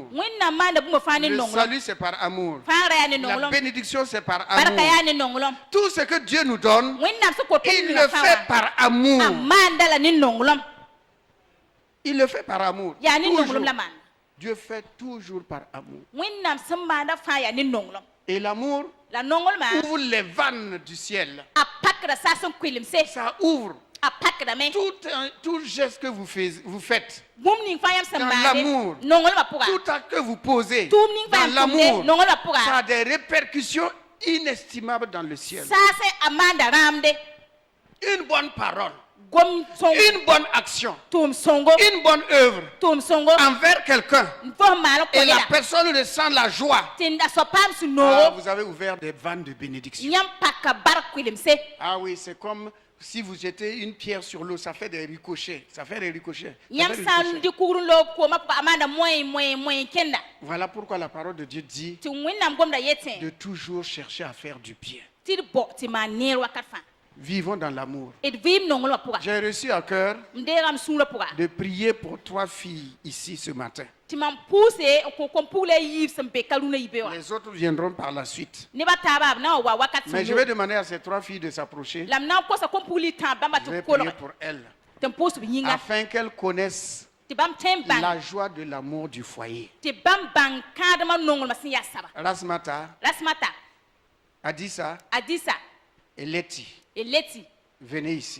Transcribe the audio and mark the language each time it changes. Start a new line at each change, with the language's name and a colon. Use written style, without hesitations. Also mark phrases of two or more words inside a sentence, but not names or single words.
French: Le salut c'est par amour. La bénédiction c'est par amour. Tout ce que Dieu nous donne, il le fait par amour. Il le fait par amour. Toujours. Dieu fait toujours par amour.
Mossi: wẽnnaam sẽn maanda fãa yaa ne nonglem
French: Et l'amour
Mossi: la nonglmã
French: ouvre les vannes du ciel.
Mossi: a pakda saa sẽn kʋɩlemse
French: Ça ouvre
Mossi: a pakdame
French: tout geste que vous faites.
Mossi: bũmb ning fãa yãmb sẽn
French: Dans
Mossi: maande
French: l'amour.
Mossi: nonglmã pʋga
French: Tout acte que vous posez
Mossi: tʋʋm ning fãa
French: dans
Mossi: yãmb tʋmde
French: l'amour,
Mossi: nonglmã
French: ça
Mossi: pʋga
French: a des répercussions inestimables dans le ciel.
Mossi: saa sẽn a maanda rãamde
French: Une bonne parole,
Mossi: gom sõngo
French: une bonne action,
Mossi: tʋʋm sõngo
French: une bonne œuvre
Mossi: tʋʋm sõngo
French: envers quelqu'un.
Mossi: fo sẽn maan n
French: Et la
Mossi: kõneda
French: personne ressent la joie.
Mossi: tɩ a soab paam sũ Ah, noogo
French: vous avez ouvert des vannes de bénédiction.
Mossi: yãmb paka bark kʋɩlemse
French: Ah oui, c'est comme si vous jetez une pierre sur l'eau, ça fait des ricochets. Ça fait des ricochets. Ça
Mossi: yãmb
French: fait des
Mossi: sã n
French: ricochets.
Mossi: dɩ kugr n loog koomã pʋga a maanda moẽ kẽnda
French: Voilà pourquoi la parole de Dieu dit
Mossi: tɩ wẽnnaam gomda yetẽ
French: de toujours chercher à faire du bien.
Mossi: tɩ d bɔ tɩ maan neer wakat fãa
French: Vivons dans l'amour.
Mossi: d vɩɩm nonglmã pʋga
French: J'ai reçu à cœur
Mossi: m deegame sũurã pʋga
French: de prier pour 3 filles ici ce matin.
Mossi: tɩ mam pʋʋse n kõ kom pugla a yiib sẽn be ka rũnã yibe wã
French: Les autres viendront par la suite.
Mossi: nebã taaba b na wa wa wakat
French: Mais je vais demander à ces 3 filles de s'approcher.
Mossi: la m na n kosa kom pugli tãab bãmba
French: Je vais
Mossi: tɩ
French: prier
Mossi: kolg
French: pour elles
Mossi: tɩ n pʋʋs b yĩnga
French: afin qu'elles connaissent
Mossi: tɩ bãmb tõe n bãng
French: la joie de l'amour du foyer.
Mossi: tɩ bãmb bãng kãadmã nonglmã sẽn yaa saba
French: Rasmata,
Mossi: rasmata
French: Adissa
Mossi: adisa
French: et Letty,
Mossi: e leti
French: venez ici.